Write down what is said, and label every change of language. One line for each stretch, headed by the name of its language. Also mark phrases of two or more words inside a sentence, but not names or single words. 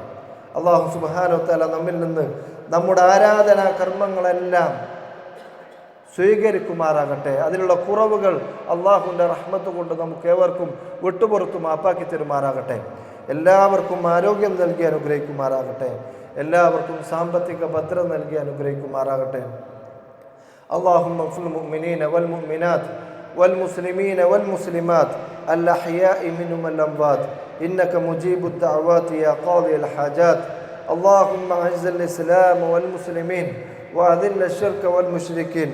Arabic: الله سبحانه وتعالى
Malayalam: നമ്മിൽ നിന്ന് നമ്മുടെ ആരാധനാ കർമ്മങ്ങളെല്ലാം സ്വീകരിക്കുമാറാകട്ടെ. അതിലുള്ള കുറവുകൾ അള്ളാഹുവിൻ്റെ റഹ്മത്ത് കൊണ്ട് നമുക്ക് ഏവർക്കും വിട്ടുപുറത്ത് മാപ്പാക്കി തരുമാറാകട്ടെ. എല്ലാവർക്കും ആരോഗ്യം നൽകി അനുഗ്രഹിക്കുമാറാകട്ടെ. എല്ലാവർക്കും സാമ്പത്തിക ഭദ്രത നൽകി അനുഗ്രഹിക്കുമാറാകട്ടെ.
Arabic: اللهم اغفر للمؤمنين والمؤمنات والمسلمين والمسلمات الأحياء منهم والأموات إنك مجيب الدعوات يا قاضي الحاجات. اللهم أعز الإسلام والمسلمين وأذل الشرك والمشركين.